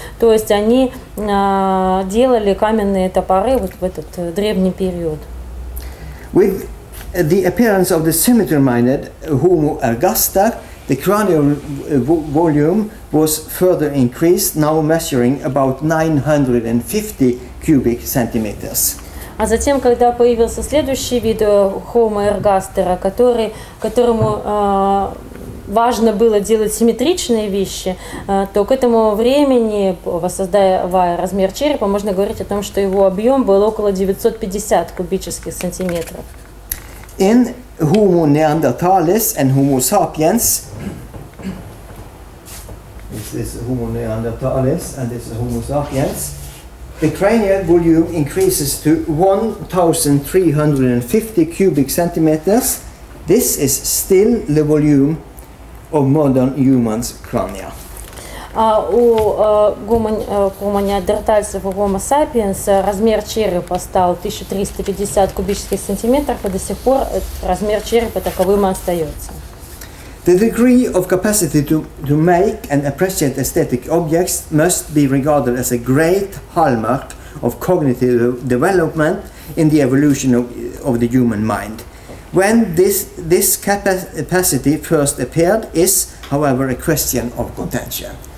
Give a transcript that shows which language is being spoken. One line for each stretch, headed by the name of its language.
Russian: То есть они делали каменные топоры вот в этот древний период.
English: With the appearance of the symmetry-minded Homo ergaster, the cranial volume was further increased, now measuring about 950 cubic centimeters.
Russian: А затем, когда появился следующий вид Homo ergaster, которому важно было делать симметричные вещи, то к этому времени, воссоздавая размер черепа, можно говорить о том, что его объем был около 950 кубических сантиметров.
English: In Homo neanderthalis and Homo sapiens, this is Homo neanderthalis and this is Homo sapiens, the cranial volume increases to 1,350 cubic centimeters. This is still the volume of modern humans' crania.
Russian: У Homo неандертальцев и Homo sapiens размер черепа стал 1350 кубических сантиметров, и до сих пор размер черепа таковым и остается.
English: The degree of capacity to make and appreciate aesthetic objects must be regarded as a great hallmark of cognitive development in the evolution of the human mind. When this capacity first appeared is, however, a question of contention.